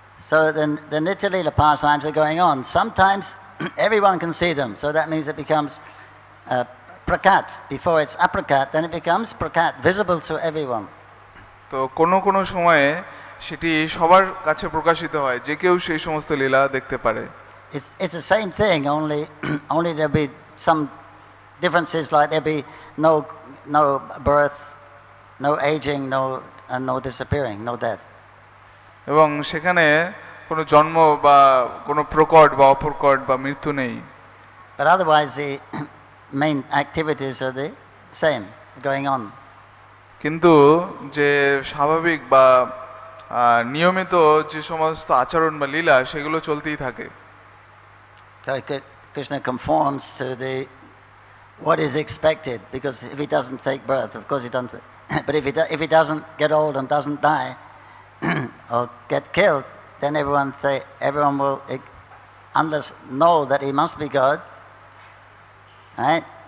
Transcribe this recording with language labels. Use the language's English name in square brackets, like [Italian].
[English] So the Nitya Leela pastimes are going on. Sometimes everyone can see them, so that means it becomes prakat. Before it's aprakat, then it becomes prakat, visible to everyone. [Bangla] তো কোনো সময়ে সেটি সবার কাছে প্রকাশিত হয়, যে কেউ সেই সমস্ত লীলা দেখতে পারে। [English] It's the same thing, only there'll be some differences, like there'll be no birth, no aging, no disappearing, no death. [Bangla] এবং সেখানে কোনো জন্ম বা কোনো প্রকট বা অপ্রকট বা মৃত্যু নেই। [English] But otherwise the main activities are the same going on. [Bangla] কিন্তু যে স্বাভাবিক বা নিয়মিত যে সমস্ত আচরণ বা লীলা, সেগুলো চলতেই থাকে। [English] So Krishna conforms to what is expected, because if he doesn't take birth, of course he doesn't. But if he doesn't get old and doesn't die or get killed, then everyone will unless know that he must be God, right?